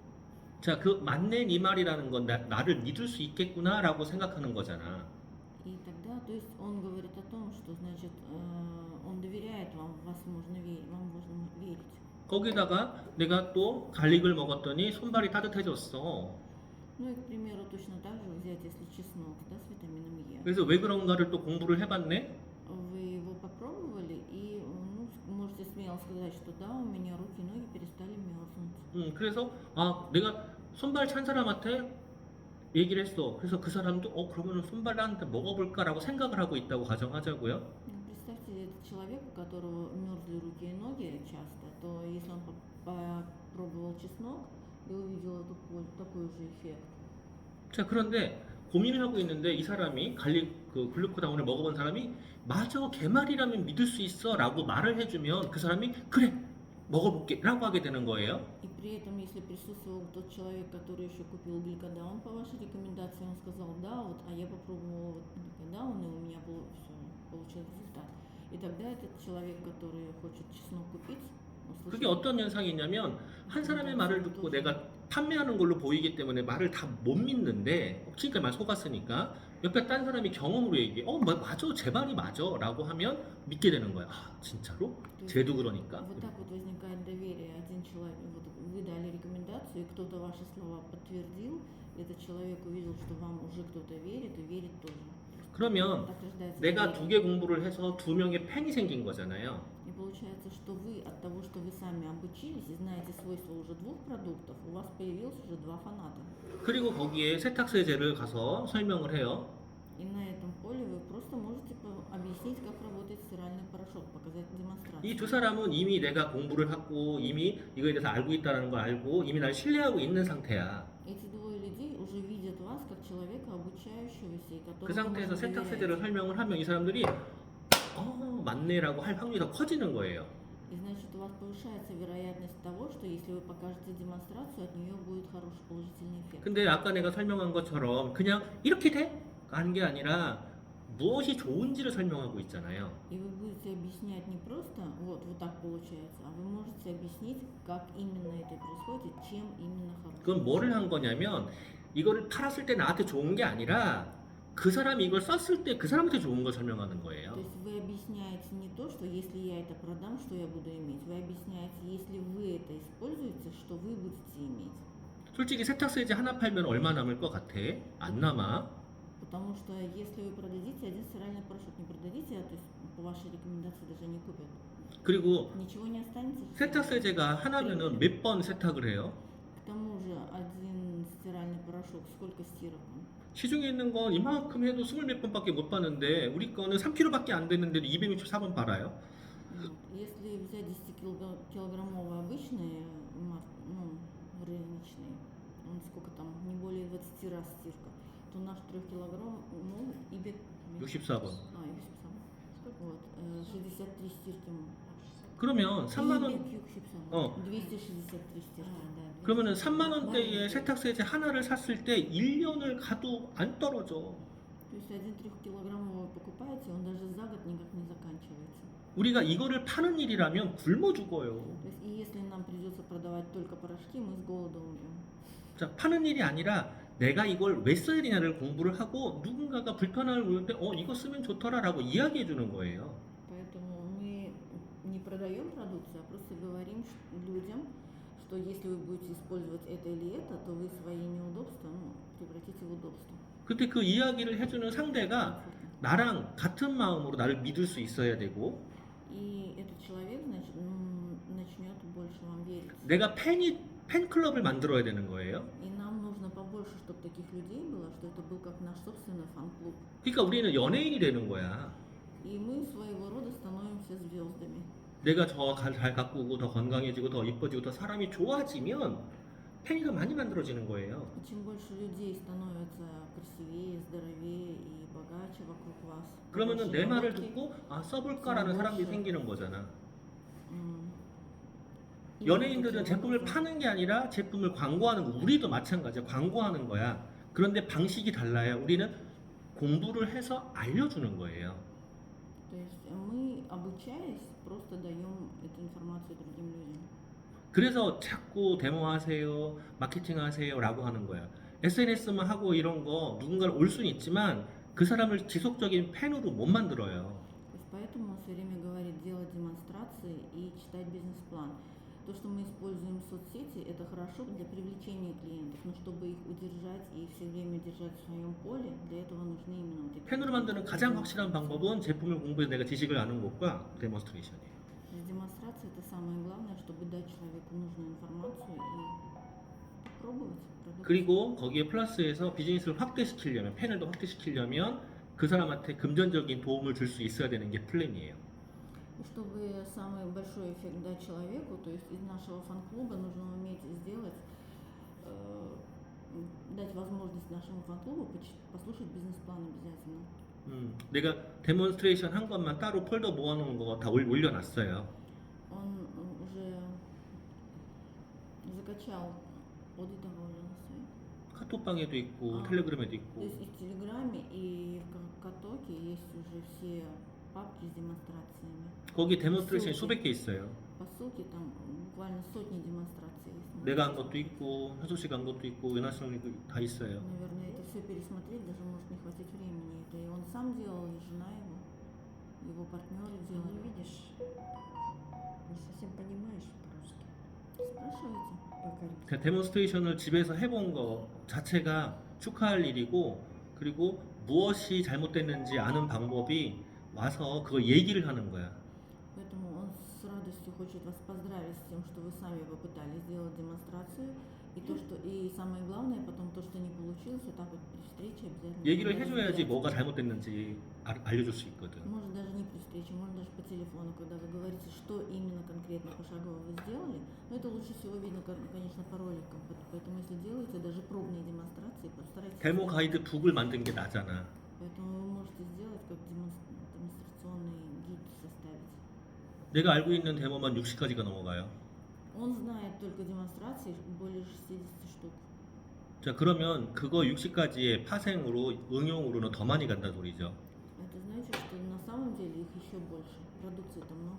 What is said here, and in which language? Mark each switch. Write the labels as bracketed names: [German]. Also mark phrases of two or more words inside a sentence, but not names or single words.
[Korean] 자, 그 맞네 네 말이라는 건 나를 믿을 수 있겠구나라고 생각하는 거잖아. [Russian] И тогда, то есть он говорит о том, что значит он доверяет вам, вам можно верить. [Korean] 거기다가 내가 또 갈릭을 먹었더니 손발이 따뜻해졌어. [Russian] Ну и, к примеру, точно так же взять, если чеснок, да, с витамином Е. [Korean] 그래서 왜 그런가를 또 공부를 해봤네. [Russian] Вы его попробовали и можете смело сказать, что да, у меня руки и ноги перестали мерзнуть. [Korean] 그래서 내가 손발 찬 사람한테 얘기를 했어. 그래서 그 사람도 그러면 손발 나한테 먹어볼까라고 생각을 하고 있다고 가정하자고요. [Russian] Ну, представьте, этот человек, у которого мерзли руки и ноги часто, то если он попробовал чеснок и увидел такой же эффект. 자, 그런데 고민을 하고 있는데 이 사람이 갈릭 그 글루코다운을 먹어본 사람이 맞아 개말이라면 믿을 수 있어라고 말을 해주면 그 사람이 그래 먹어볼게라고 하게 되는 거예요. И при этом, если присутствовал тот человек, который еще купил гликодаун по вашей рекомендации, он сказал, да, вот, а я попробовал гликодаун, и у меня получил результат. И тогда этот человек, который хочет чеснок купить, [Korean] 그게 어떤 현상이냐면 한 사람의 말을 듣고 내가 판매하는 걸로 보이기 때문에 말을 다 못 믿는데 지금까지 말 속았으니까 옆에 딴 사람이 경험으로 얘기해 맞아 제 말이 맞아 라고 하면 믿게 되는 거야. 진짜로? 쟤도 그러니까. [Russian] Вот так вот возникает доверие. Один человек, вот вы дали рекомендацию, и кто-то ваши слова подтвердил, и этот человек увидел, что вам уже кто-то верит, и верит тоже. [Korean] 그러면 [Russian] Так рождается [Korean] 내가 [Russian] доверие. [Korean] 2개 공부를 해서 2명의 팬이 생긴 거잖아요. [Russian] И получается, что вы от того, что вы сами обучились и знаете свойства уже двух продуктов, у вас появилось уже два фаната. [Korean] 그리고 거기에 세탁세제를 가서 설명을 해요. [Russian] И на этом поле вы просто можете объяснить, как работает стиральный порошок, показать демонстрацию. [Korean] 이 두 사람은 이미 내가 공부를 하고 이미 이거에 대해서 알고 있다는 걸 알고 이미 날 신뢰하고 있는 상태야. [Russian] Эти двое людей уже видят вас как человека обучающегося и [Korean] 그 [Russian] которому [Korean] 상태에서 [Russian] можно [Korean] 세탁세제를 [Russian] доверять. [Korean] 설명을 하면 이 사람들이 맞네라고 할 확률이 더 커지는 거예요. [Russian] И значит, у вас повышается вероятность того, что если вы покажете демонстрацию, от нее будет хороший положительный эффект. [Korean] 근데 아까 내가 설명한 것처럼 그냥 이렇게 돼? 하는 게 아니라 무엇이 좋은지를 설명하고 있잖아요. [Russian] И вы будете объяснять не просто вот так получается, а вы можете объяснить, как именно это происходит, чем именно хорошо. 그건 뭐를 한 거냐면 이거를 팔았을 때 나한테 좋은 게 아니라 그 사람이 이걸 썼을 때 그 사람한테 좋은 걸 설명하는 거예요. То есть вы объясняете не то, что если я это продам, что я буду иметь. Вы объясняете, если вы это используете, что вы будете иметь. [Korean] 솔직히 세탁세제 하나 팔면 얼마 남을 것 같아? 안 남아. [Russian] Потому что если вы продадите один стиральный порошок, не продадите, то есть по вашей рекомендации даже не купят. [Korean] 그리고 [Russian] Ничего не останется. же. [Korean] 세탁세제가 하나면은 몇 번 세탁을 해요? [Russian] К тому же один стиральный порошок, сколько стирок? [Korean] 시중에 있는 건 이만큼 해도 20몇 번밖에 못 파는데 우리 거는 3kg밖에 안 됐는데도 264번 팔아요. [Russian] Если взять 10-килограммовые обычные, рыночные, сколько там, не более 20 раз стирка, то наш 3 килограмм, и [Korean] 64번. [Russian] вот, 63 стирки. [Korean] 그러면 3만 원 [Russian] 263 стирки. [Korean] 그러면은 3만 원대의 세탁세제 하나를 샀을 때 1년을 가도 안 떨어져. [Russian] То есть один 3-килограммовый вы покупаете, он даже за год никак не заканчивается. [Korean] 우리가 이거를 파는 일이라면 굶어 죽어요. [Russian] То есть и если нам придется продавать только порошки, мы с голоду умрем. [Korean] 자, 파는 일이 아니라 내가 이걸 왜 써야 되냐를 공부를 하고 누군가가 불편함을 보일 때 이거 쓰면 좋더라라고 이야기해 주는 거예요. [Russian] Поэтому мы не продаем продукцию, а просто говорим людям, что если вы будете использовать это или это, то вы свои неудобства превратите в удобство. [Korean] 그때 그 이야기를 해주는 상대가 나랑 같은 마음으로 나를 믿을 수 있어야 되고 [Russian] И этот человек начнет больше вам верить. [Korean] 내가 팬클럽을 만들어야 되는 거예요. [Russian] И нам нужно побольше, чтобы таких людей было, что это был как наш собственный фан-клуб. [Korean] 그러니까 우리는 연예인이 되는 거야. [Russian] И мы своего рода становимся звездами. [Korean] 내가 더 잘 가꾸고 더 건강해지고 더 이뻐지고 더 사람이 좋아지면 팬이가 많이 만들어지는 거예요. [Russian] И чем больше людей становится красивее, здоровее и богаче вокруг вас, [Korean] 그러면은 [Russian] больше [Korean] 내 말을 [Russian] находки, [Korean] 듣고 써볼까라는 사람들이 생기는 거잖아. [Russian] и [Korean] 연예인들은 [Russian] таким [Korean] 제품을 [Russian] образом [Korean] 파는 게 아니라 제품을 광고하는 거. 우리도 마찬가지야. 광고하는 거야. 그런데 방식이 달라요. 우리는 공부를 해서 알려주는 거예요. [Russian] То есть мы, обучаясь, просто даем эту информацию другим людям. [Korean] 그래서 자꾸 데모하세요, 마케팅하세요라고 하는 거야. SNS만 하고 이런 거 누군가를 올 수는 있지만 그 사람을 지속적인 팬으로 못 만들어요. [Russian] То есть поэтому он все время говорит делать демонстрации и читать бизнес-план. То, что мы используем соцсети, это хорошо для привлечения клиентов, но чтобы их удержать и все время держать в своем поле, для этого нужны именно вот эти... [Korean] 팬으로 만드는 가장 확실한 방법은 제품을 공부해서 내가 지식을 아는 것과 데몬스트레이션이에요. [Russian] То есть демонстрация это самое главное, чтобы дать человеку нужную информацию и попробовать продукт. [Korean] 그리고 거기에 플러스해서 비즈니스를 확대시키려면 팬을 더 확대시키려면 그 사람한테 금전적인 도움을 줄 수 있어야 되는 게 플랜이에요. [Russian] И чтобы самый большой эффект дать человеку, то есть из нашего фан-клуба нужно уметь сделать, дать возможность нашему фан-клубу послушать бизнес-план обязательно. [Korean] 내가 데몬스트레이션 한 것만 따로 폴더 모아놓은 거 다 올려놨어요. [Russian] Он уже закачал аудиторию на сайт. [Korean] 카톡방에도 있고 아. 텔레그램에도 [Russian] То [Korean] 있고 [Russian] есть и в Телеграме, и в Катоке есть уже все папки с демонстрациями. [Korean] 거기 데몬스트레이션이 [Russian] ссылки. [Korean] 수백 개 있어요. [Russian] По ссылке там буквально сотни демонстраций есть. [Korean] 내가 한 것도 있고 현수 씨가 한 것도 있고 은하 씨가 다 있어요. [Russian] Наверное, это все пересмотреть даже может не хватить времени. Это и он сам делал, и жена его партнеры Ну, делали. видишь, не совсем понимаешь по-русски. Спрашивайте. По-карибски. [Korean] 그냥 데몬스트레이션을 집에서 해본 거 자체가 축하할 일이고 그리고 무엇이 잘못됐는지 아는 방법이 와서 그걸 얘기를 하는 거야. [Russian] Поэтому он с радостью хочет вас поздравить с тем, что вы сами попытались сделать демонстрацию. И то, что и самое главное, потом то, что не получилось, вот так вот при встрече обязательно. [Korean] 얘기를 [Russian] надо [Korean] 해줘야지 [Russian] разбирать. [Korean] 뭐가 잘못됐는지 알려줄 수 있거든. [Russian] Может даже не при встрече, может даже по телефону, когда вы говорите, что именно конкретно пошагово вы сделали. Но это лучше всего видно, конечно, по роликам. Поэтому если делаете даже пробные демонстрации, постарайтесь. [Korean] 데모 [Russian] сделать. [Korean] 가이드 북을 만든 게 나잖아. [Russian] Поэтому вы можете сделать как демонстрационный гид составить. [Korean] 내가 알고 있는 데모만 60가지가 넘어가요. [Russian] Он знает только демонстрации более 60 штук. [Korean] 자, 그러면 그거 60가지의 파생으로 응용으로는 더 많이 간다는 소리죠. [Russian] Это значит, что на самом деле их еще больше. Продукции-то много.